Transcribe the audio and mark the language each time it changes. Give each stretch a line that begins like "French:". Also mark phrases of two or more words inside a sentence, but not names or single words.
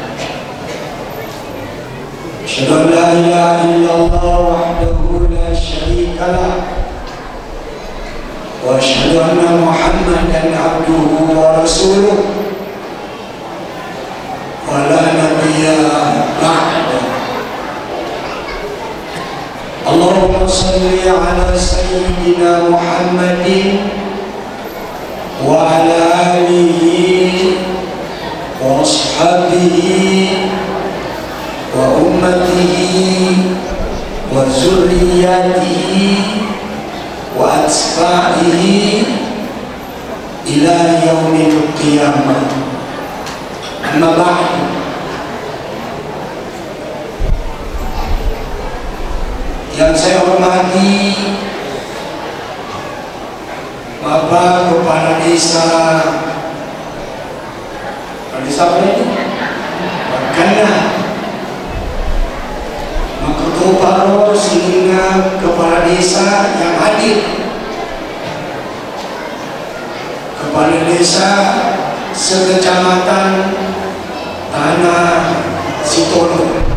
Arabic: أشهد أن لا إله إلا الله وحده لا شريك له وأشهد أن محمدا عبده ورسوله ولا نبي بعده wa la nabiyya ba'da. اللهم صل على سيدنا محمد وعلى آله وأصحابه وأمته وذريته وأتباعه إلى يوم القيامة. أما بعد.
Indonesian: Yang saya hormati Bapak Kepala Desa apa ini? Bakana, Ketua Paro, sehingga Kepala Desa yang hadir, Kepala Desa sekecamatan Tanah Sitolo,